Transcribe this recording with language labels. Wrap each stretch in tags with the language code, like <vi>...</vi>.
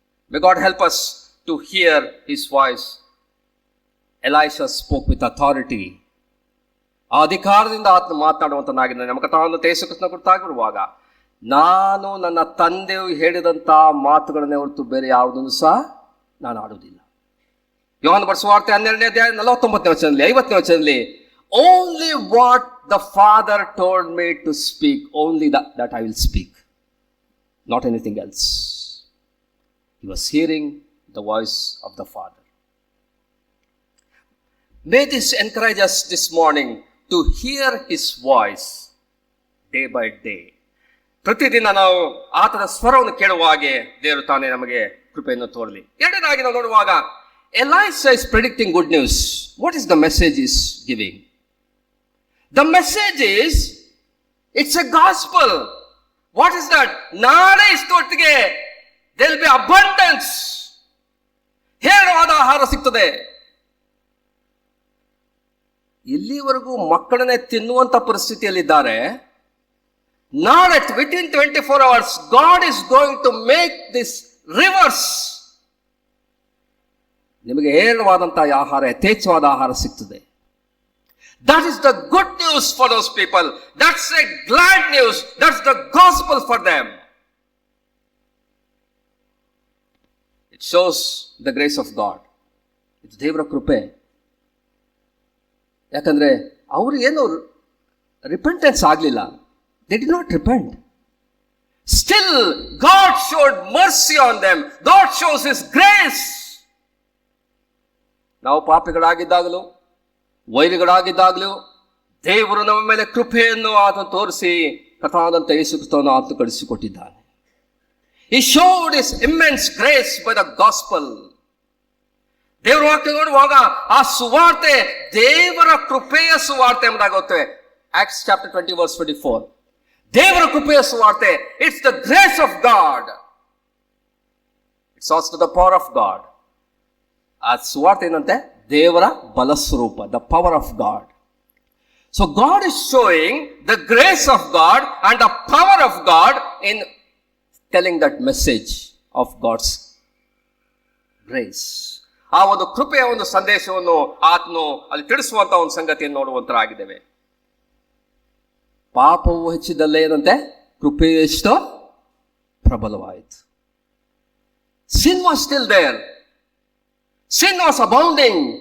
<en>May God help us to hear his voice. Elisha spoke with authority.</en> <kn>ಆ ಅಧಿಕಾರದಿಂದ ಆತನು ಮಾತನಾಡುವಂತನಾಗಿದ್ದಾನೆ. ನಮ್ಮ ಕಥಾವನ್ನು ಯೇಸುಕ್ರಿಸ್ತನ ಕುರಿತಾಗಿರುವಾಗ, ನಾನು ನನ್ನ ತಂದೆಯು ಹೇಳಿದಂಥ ಮಾತುಗಳನ್ನೇ ಹೊರತು ಬೇರೆ ಯಾವುದನ್ನು ಸಹ ನಾನು ಆಡುವುದಿಲ್ಲ. ಯೋಹಾನ ಬರೆದ ಸುವಾರ್ತೆ 12ನೇ ಅಧ್ಯಾಯ 49ನೇ ವಚನದಲ್ಲಿ, 50ನೇ ವಚನದಲ್ಲಿ,</kn> <en>only what the Father told me to speak, only that I will speak, not anything else. He was hearing the voice of the Father. May this encourage us this morning to hear his voice day by day.</en> <kn>ಪ್ರತಿದಿನ ನಾವು ಆತನ ಸ್ವರವನ್ನು ಕೇಳುವಾಗೆ ದೇವರು ತಾನೇ ನಮಗೆ ಕೃಪೆಯನ್ನು ತೋರಲಿ. ಎರಡನೇದಾಗಿ ನಾವು ನೋಡುವಾಗ,</kn> <en>Elisha is predicting good news. What is the message is giving? The message is, it's a gospel. What is that?</en> <kn>ನಾಳೆ ಇಷ್ಟೊತ್ತಿಗೆ</kn> <en>there will be abundance.</en> <kn>ಹೇರಳವಾದ ಆಹಾರ ಸಿಗ್ತದೆ. ಇಲ್ಲಿವರೆಗೂ ಮಕ್ಕಳನ್ನೇ ತಿನ್ನುವಂತ ಪರಿಸ್ಥಿತಿಯಲ್ಲಿದ್ದಾರೆ. ನಾಳೆ</kn> <en>within 24 hours God is going to make this rivers.</en> <kn>ನಿಮಗೆ ಹೇರಳವಾದಂತಹ ಆಹಾರ, ಯಥೇಚ್ಛವಾದ ಆಹಾರ ಸಿಗ್ತದೆ.</kn> <en>That is the good news for those people. That's a glad news. That's the gospel for them. It shows the grace of God.</en> <kn>ಇದು ದೇವರ ಕೃಪೆ. ಯಾಕಂದ್ರೆ ಅವರು ಏನು ರಿಪೆಂಟೆನ್ಸ್ ಆಗಲಿಲ್ಲ.</kn> <en>They did not repent. Still, God showed mercy on them. God shows his grace.</en> <kn>ನಾವು ಪಾಪಿಗಳಾಗಿದ್ದಾಗಲೂ, ವೈರಿಗಳಾಗಿದ್ದಾಗಲೂ ದೇವರು ನಮ್ಮ ಮೇಲೆ ಕೃಪೆಯನ್ನು ಆತ ತೋರಿಸಿ ಕಥಾದಂತ ಯೇಸುಕ್ರಿಸ್ತನನ್ನು ಆತ ಕಳಿಸಿಕೊಟ್ಟಿದ್ದಾನೆ.</kn> <en>He showed his immense grace by the gospel.</en> <kn>ದೇವರ ವಾಕ್ಯ ನೋಡುವಾಗ ಆ ಸುವಾರ್ತೆ ದೇವರ ಕೃಪೆಯ ಸುವಾರ್ತೆ ಎಂಬುದಾಗುತ್ತೆ.</kn> <en>Acts chapter 20 verse 24.</en> <kn>ದೇವರ ಕೃಪೆಯ ಸುವಾರ್ತೆ.</kn> <en>It's the grace of God. It's also the power of God.</en> <kn>ಆ ಸುವಾರ್ತೆ ಏನಂತೆ? ದೇವರ ಬಲ ಸ್ವರೂಪ,</kn> <en>the power of God. So God is showing the grace of God and the power of God in telling that message of God's grace.</en> <kn>ಆ ಒಂದು ಕೃಪೆಯ ಒಂದು ಸಂದೇಶವನ್ನು ಆತನು ಅಲ್ಲಿ ತಿಳಿಸುವಂತ ಒಂದು ಸಂಗತಿಯನ್ನು ನೋಡುವಂತರಾಗಿದ್ದೇವೆ. ಪಾಪವು ಹೆಚ್ಚಿದಲ್ಲೇ ಏನಂತೆ ಕೃಪೆಯು ಎಷ್ಟೋ ಪ್ರಬಲವಾಯಿತು.</kn> <en>Sin was still there. Sin was abounding.</en>